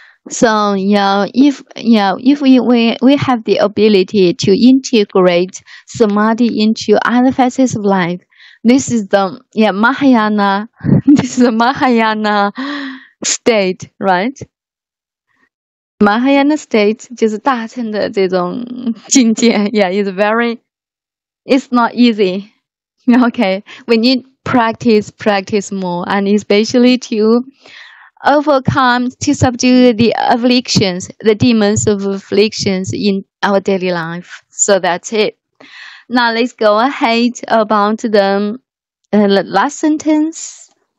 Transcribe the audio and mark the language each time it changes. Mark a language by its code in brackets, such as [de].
[en] So if we have the ability to integrate samadhi into other facets of life, this is the Mahayana. This is the Mahayana state, right? [zh] Mahayana state 就是大乘的这种境界。 [en] Yeah, it's not easy. Okay, we need practice more, and especially to overcome, to subdue the afflictions, the demons of afflictions in our daily life. So that's it. Now let's go ahead about the last sentence.